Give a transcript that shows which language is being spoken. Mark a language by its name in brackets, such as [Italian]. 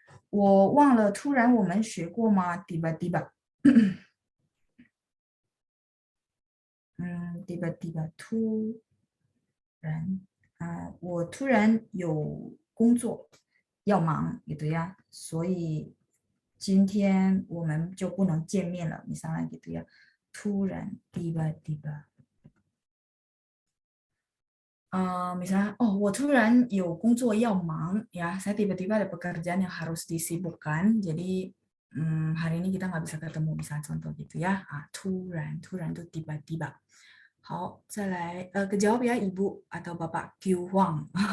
[Chinese] 我忘了突然我们学过吗 tiba-tiba. [Indonesian] tiba-tiba 突然. [Chinese] 我突然有工作要忙 gitu ya. 所以今天我们就不能见面了 misalnya gitu ya. 突然 tiba-tiba. [Indonesian] Misalnya, oh, 我突然有工作要忙, ya, saya tiba-tiba ada pekerjaan yang harus disibukkan, jadi hari ini kita nggak bisa ketemu, misalnya contoh gitu ya. 突然 itu tiba-tiba. 好，再来, kejawab ya Ibu atau Bapak Q Huang.